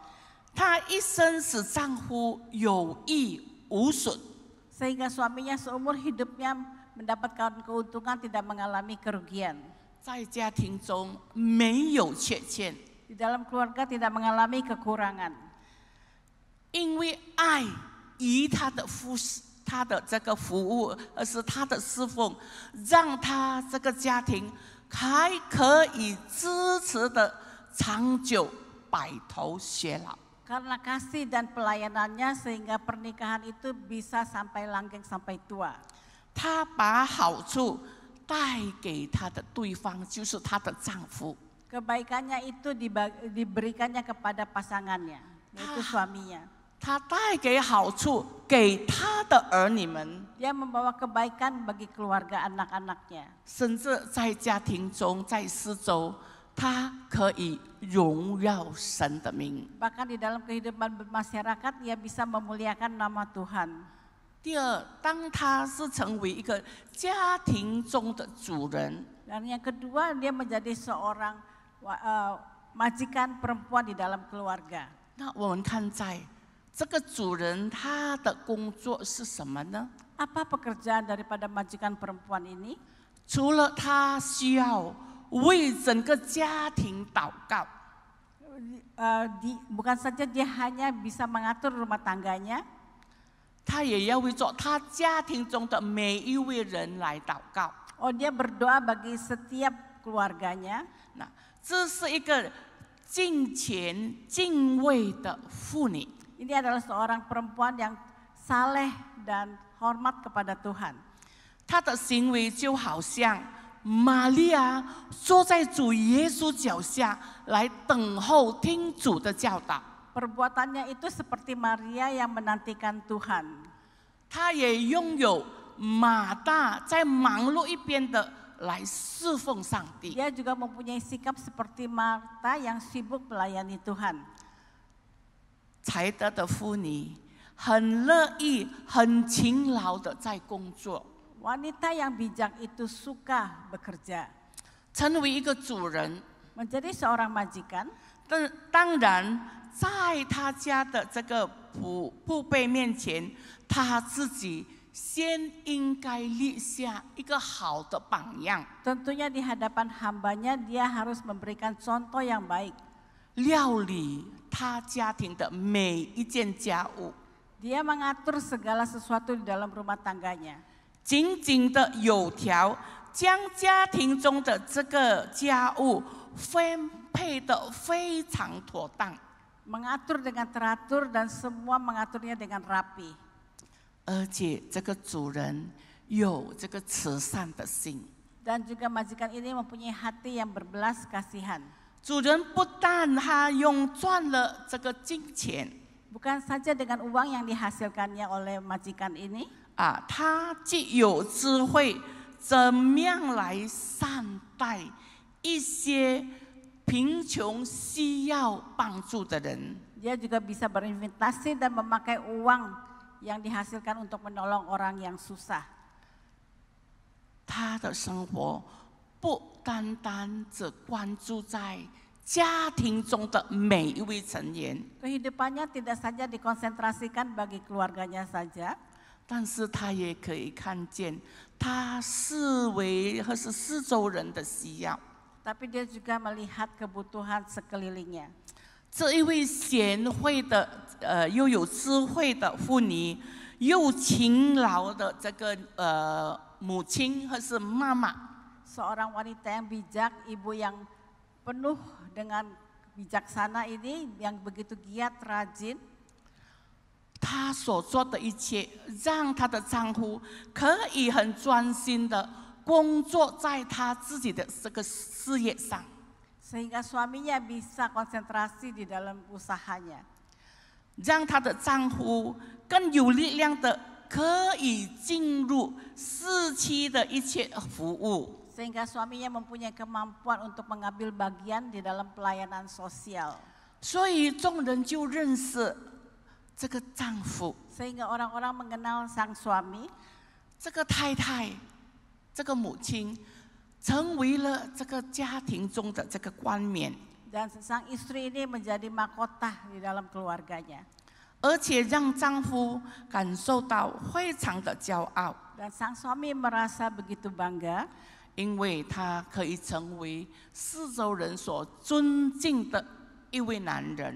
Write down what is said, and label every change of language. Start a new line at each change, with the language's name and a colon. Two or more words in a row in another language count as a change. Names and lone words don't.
Chinese: 他一生使丈夫有益无损，
Indonesian: Sehingga suaminya seumur hidupnya mendapatkan keuntungan, tidak mengalami kerugian.
Chinese: 在家庭中没有缺陷。
Indonesian: Di dalam keluarga tidak mengalami kekurangan.
Chinese: 因为爱与他的服侍，他的这个服务，而是他的侍奉，让他这个家庭还可以支持的长久白头偕老。
Indonesian: Karena kasih dan pelayanannya sehingga pernikahan itu bisa sampai langgeng sampai tua.
Chinese: 他把好处带给他的对方，就是他的丈夫。
Indonesian: Kebaikannya itu diberikannya kepada pasangannya, yaitu suaminya.
Chinese: 他带给好处给他的儿女们，
Indonesian: Dia membawa kebaikan bagi keluarga anak-anaknya.
Chinese: 甚至在家庭中，在四周，他可以荣耀神的名。
Indonesian: Bahkan di dalam kehidupan bermasyarakat, ia bisa memuliakan nama Tuhan.
Chinese: 第二，当他是成为一个家庭中的主人，
Indonesian: Dan yang kedua, dia menjadi seorang majikan perempuan di dalam keluarga.
Chinese: 那我们看在这个主人他的工作是什么呢？
Indonesian: Apa pekerjaan daripada majikan perempuan ini?
Chinese: 除了他需要为整个家庭祷告，
Indonesian: Bukan saja dia hanya bisa mengatur rumah tangganya,
Chinese: 他也要为着他家庭中的每一位人来祷告。
Indonesian: dia berdoa bagi setiap keluarganya.
Chinese: 那这是一个敬虔敬畏的妇女。
Indonesian: Ini adalah seorang perempuan yang saleh dan hormat kepada Tuhan.
Chinese: 她的行为就好像玛利亚坐在主耶稣脚下来等候听主的教导。
Indonesian: Perbuatannya itu seperti Maria yang menantikan Tuhan.
Chinese: 她也拥有马大在忙碌一边的来侍奉上帝。
Indonesian: Dia juga mempunyai sikap seperti Marta yang sibuk melayani Tuhan.
Chinese: 才德的妇女很乐意、很勤劳的在工作。
Indonesian: Wanita yang bijak itu suka bekerja.
Chinese: 成为一个主人，
Indonesian: Menjadi seorang majikan,
Chinese: 当然在他家的这个父辈面前，他自己先应该立下一个好的榜样，
Indonesian: tentunya di hadapan hambanya dia harus memberikan contoh yang baik.
Chinese: 料理他家庭的每一件家务，
Indonesian: Dia mengatur segala sesuatu di dalam rumah tangganya.
Chinese: 紧紧的有条，将家庭中的这个家务分配得非常妥当。
Indonesian: Mengatur dengan teratur dan semua mengaturnya dengan rapi.
Chinese: 而且这个主人有这个慈善的心。
Indonesian: Dan juga majikan ini mempunyai hati yang berbelas kasihan.
Chinese: 主人不但他用赚了这个金钱，
Indonesian: Bukan saja dengan uang yang dihasilkannya oleh majikan ini,
Chinese: 他既有智慧，怎么样来善待一些贫穷需要帮助的人。
Indonesian: dia juga bisa berinvestasi dan memakai uang yang dihasilkan untuk menolong orang yang susah.
Chinese: 他的生活不单单只关注在家庭中的每一位成员，
Indonesian: Kehidupannya tidak saja dikonsentrasikan bagi keluarganya saja,
Chinese: 但是他也可以看见他四围或是四周人的需要。
Indonesian: tapi dia juga melihat kebutuhan sekelilingnya.
Chinese: 这一位贤惠的又有智慧的妇女，又勤劳的这个母亲或是妈妈，
Indonesian: Seorang wanita yang bijak, ibu yang penuh dengan bijaksana ini, yang begitu giat, rajin,
Chinese: 她所做的一切，让她的丈夫可以很专心的工作在他自己的这个事业上，
Indonesian: sehingga suaminya bisa konsentrasi di dalam usahanya.
Chinese: 让她的丈夫更有力量的可以进入市区的一切服务。
Indonesian: Sehingga suaminya mempunyai kemampuan untuk mengambil bagian di dalam pelayanan sosial.
Chinese: 所以众人就认识这个丈夫，
Indonesian: Sehingga orang-orang mengenal sang suami,
Chinese: 这个太太，这个母亲，成为了这个家庭中的这个冠冕，
Indonesian: dan sang istri ini menjadi mahkota di dalam keluarganya.
Chinese: 而且让丈夫感受到非常的骄傲，
Indonesian: Dan sang suami merasa begitu bangga,
Chinese: 因为他可以成为四周人所尊敬的一位男人。